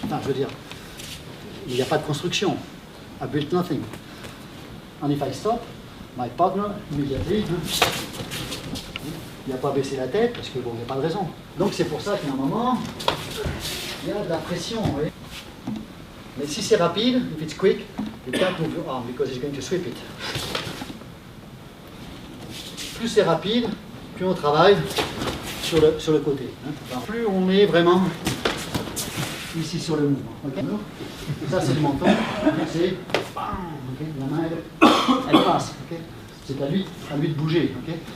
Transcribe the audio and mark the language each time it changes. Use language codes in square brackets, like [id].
[fr] Enfin, je veux dire, il n'y a pas de construction. [en] I built nothing. And if I stop, my partner, immediately, [fr] il n'a pas baissé la tête parce que bon, il n'y a pas de raison. Donc c'est pour ça qu'à un moment, il y a de la pression. Oui. Mais si c'est rapide, [en] if it's quick, you can't move your arm because it's going to sweep it. [fr] Plus c'est rapide, plus on travaille sur le côté. Hein. Plus on est vraiment ici sur le mouvement. Okay. Et ça c'est le menton, c'est okay. La main elle passe. Okay. C'est à lui de bouger. Okay.